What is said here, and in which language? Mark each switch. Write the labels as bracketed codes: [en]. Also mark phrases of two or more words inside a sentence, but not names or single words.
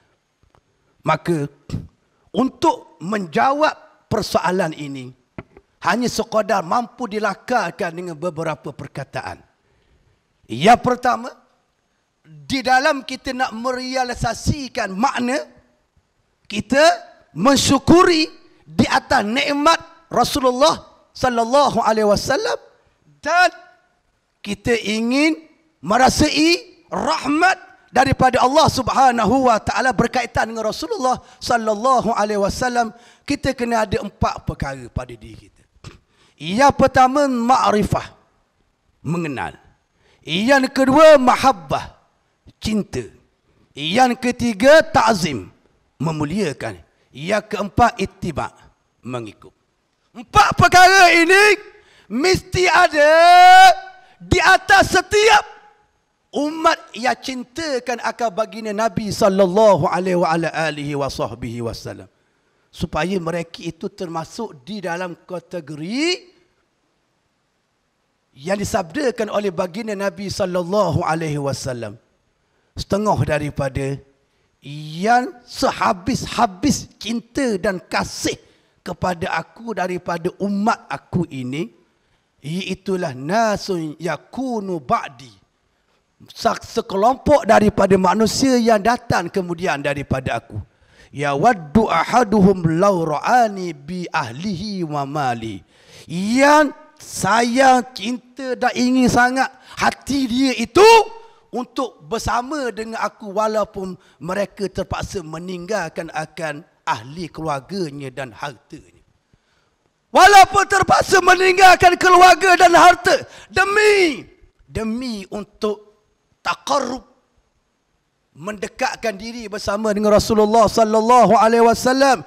[ms] Maka untuk menjawab persoalan ini hanya sekadar mampu dilakarkan dengan beberapa perkataan. Yang pertama, di dalam kita nak merealisasikan makna, kita mensyukuri di atas nikmat Rasulullah [ar] صلى الله عليه وسلم, [ms] dan kita ingin merasai rahmat daripada Allah [ar] سبحانه وتعالى [ms] berkaitan dengan Rasulullah [ar] صلى الله عليه وسلم. [ms] Kita kena ada 4 perkara pada diri kita. Yang pertama, ma'rifah, mengenal. Yang kedua, mahabbah, cinta. Yang ketiga, ta'zim, memuliakan. Yang keempat, ittiba', mengikut. 4 perkara ini mesti ada di atas setiap umat yang cintakan akan baginda Nabi [ar] صلى الله عليه وسلم, [ms] supaya mereka itu termasuk di dalam kategori yang disabdakan oleh baginda Nabi [ar] صلى الله عليه وسلم, [ms] setengah daripada yang sehabis-habis cinta dan kasih kepada aku daripada umat aku ini, Iaitulah [ar] ناس يكونون بعدي, [ms] sekelompok daripada manusia yang datang kemudian daripada aku. [ar] يود أحدهم لو رآني بأهله وماله. [ms] Yang sayang, cinta dan ingin sangat hati dia itu untuk bersama dengan aku walaupun mereka terpaksa meninggalkan akan ahli keluarganya dan hartanya. Walaupun terpaksa meninggalkan keluarga dan harta demi untuk taqarrub, mendekatkan diri bersama dengan Rasulullah [ar] صلى الله عليه وسلم.